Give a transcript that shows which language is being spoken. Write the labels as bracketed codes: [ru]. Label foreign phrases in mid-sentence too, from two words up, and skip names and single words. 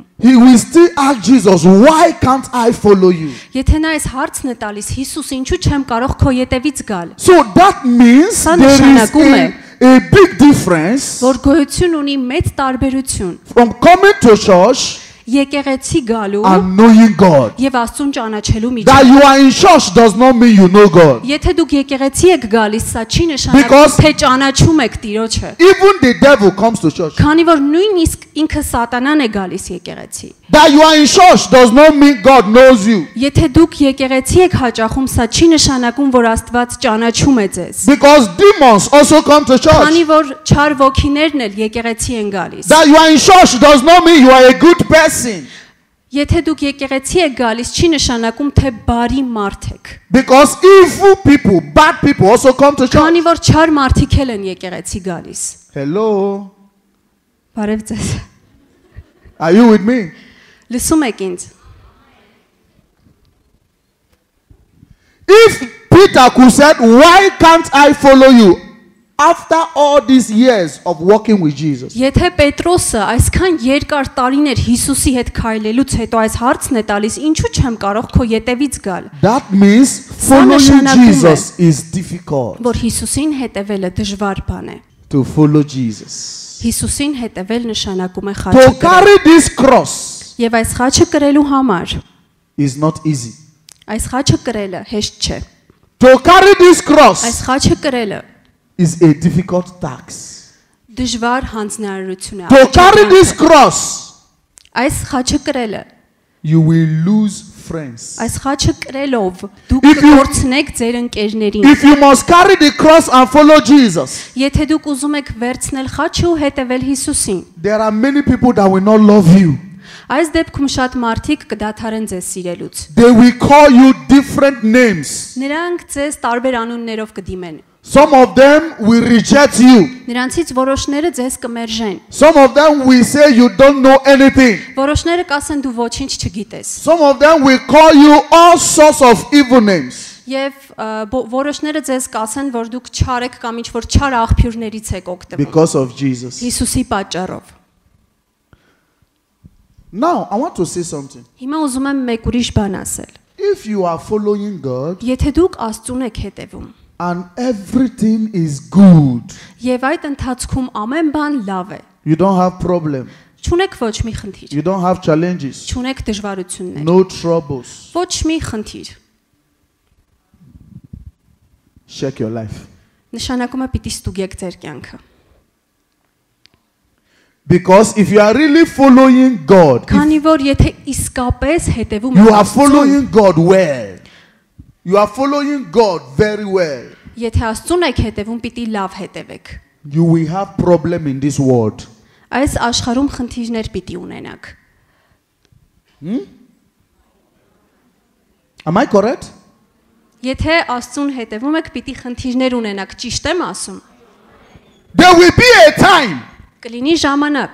[en] he will still ask Jesus, why can't I follow you? [hy] եթե նա այս հարցն է տալիս, Հիսուս, ինչու չեմ կարող քո ետևից գալ, [en] So that means [hy] Սա [en] there [hy] նշանակում է, [en] is a big difference [hy] որ գոյություն ունի մեծ տարբերություն [en] from coming to church [hy] եկեղեցի գալու [en] and knowing God. [hy] եւ Աստծուն ճանաչելու [en] That [hy] միջեւ։ [en] you are in church does not mean you know God. [hy] Եթե դուք եկեղեցի եք գալիս, սա չի նշանակում, [en] Because- [hy] թե ճանաչում եք Տիրոջը, [en] Even the devil comes to church. [hy] քանի որ նույնիսկ ինքը Սատանան է գալիս եկեղեցի։ [en] That you are in church does not mean God knows you. [hy] Եթե դուք եկեղեցի եք հաճախում, սա չի նշանակում, որ Աստված ճանաչում է ձեզ։ [en] Because demons also come to church. [hy] Քանի որ չար ոգիներն էլ եկեղեցի են գալիս։ [en] That you are in church does not mean you are a good person. [hy] Եթե դուք եկեղեցի եք գալիս, չի նշանակում, թե բարի մարդ եք։ [en] Because evil people, bad people also come to church. [hy] Քանի որ չար մարդիկ էլ են եկեղեցի գալիս։ [en] Hello. [hy] Բարև ձեզ։ [en] Are you with me? [hy] Լսում եք ինձ։ [en] If Peter could say, why can't I follow you? After all these years of walking with Jesus. [hy] Եթե Պետրոսը այսքան երկար տարիներ Հիսուսի հետ քայլելուց հետո այս հարցն է տալիս, ինչու չեմ կարող քո ետևից գալ, [en] That means [hy] Սա [en] following [hy] նշանակում է, [en] Jesus is difficult. [hy] որ Հիսուսին հետևելը դժվար բան է։ [en] To follow Jesus. [hy] Հիսուսին հետևել նշանակում է [en] To [hy] խաչը կրել։ [en] carry this cross [hy] Եվ այս խաչը կրելու համար [en] is not easy. [hy] այս խաչը կրելը հեշտ չէ։ [en] To carry this [hy] Այս [en] cross [hy] խաչը կրելը [en] is a difficult task. [hy] դժվար հանձնարարություն է։ [en] To carry this cross, [hy] Այս խաչը կրելը, [en] you will lose friends. [hy] այս խաչը կրելով դուք [en] If you- [hy] կկորցնեք ձեր ընկերներին։ [en] If you must carry the cross and follow Jesus, [hy] Եթե դուք ուզում եք վերցնել խաչը ու հետևել Հիսուսին, [en] there are many people that will not love you. [hy] այս դեպքում շատ մարդիկ կդադարեն ձեզ սիրելուց։ [en] They will call you different names. [hy] Նրանք ձեզ տարբեր անուններով կդիմեն։ [en] Some of them will reject you. [hy] Նրանցից որոշները ձեզ կմերժեն։ [en] Some of them will say you don't know anything. [hy] Որոշները կասեն դու ոչինչ չգիտես։ [en] Some of them will call you all sorts of evil names. [hy] Եվ որոշները ձեզ կասեն, որ դուք չար եք կամ ինչ որ չար աղբյուրներից եք օգտվում։ [en] Because of Jesus. [hy] Հիսուսի պատճառով։ [en] Now, I want to say something. [hy] Հիմա ուզում եմ մեկ ուրիշ բան ասել։ [en] If you are following God [hy] Եթե դուք Աստծուն եք հետևում, [en] and everything is good, [hy] եւ այդ ընթացքում ամեն բան լավ է, [en] you don't have problem, [hy] չունեք ոչ մի խնդիր, [en] you don't have challenges, [hy] չունեք դժվարություններ, [en] no troubles, [hy] ոչ մի խնդիր, [en] check your life. [hy] նշանակում է պիտի ստուգեք ձեր կյանքը։ [en] Because if you are really following God, [hy] Քանի որ եթե իսկապես հետևում [en] you [hy] եք [en] are [hy] Աստծուն, [en] following God well. You are following God very well. [hy] եթե Աստծուն եք հետևում, պիտի լավ հետևեք։ [en] You will have problem in this world. [hy] Այս աշխարհում խնդիրներ պիտի ունենաք։ [en] Am I correct? [hy] Եթե Աստծուն հետևում եք, պիտի խնդիրներ ունենաք, ճիշտ եմ ասում։ [en] There will be a time [hy] Կլինի ժամանակ,